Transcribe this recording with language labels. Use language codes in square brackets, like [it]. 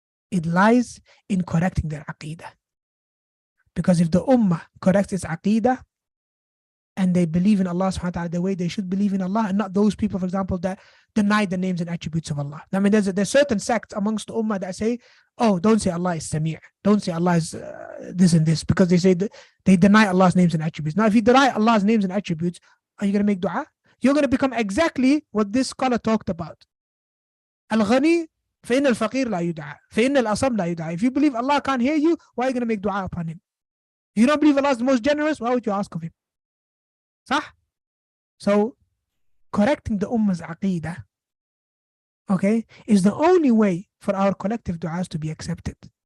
[en] It lies in correcting their aqeedah. Because if the ummah corrects its aqeedah and they believe in Allah subhanahu wa ta'ala the way they should believe in Allah, and not those people, for example, that deny the names and attributes of Allah. I mean, there's certain sects amongst the ummah that say, oh, don't say Allah is Sami', don't say Allah is this and this, because they say that they deny Allah's names and attributes. Now, if you deny Allah's names and attributes, are you going to make dua? You're going to become exactly what this scholar talked about. [ar] Al-Ghani, فَإِنَّ الْفَقِيرَ لَا يُدْعَى فَإِنَّ الْأَصَمْ لَا يُدْعَى. [en] If you believe Allah can't hear you, why are you going to make dua upon Him? If you don't believe Allah is the most generous, why would you ask of Him? Sah? So, correcting the ummah's aqeedah, okay, is the only way for our collective du'as to be accepted.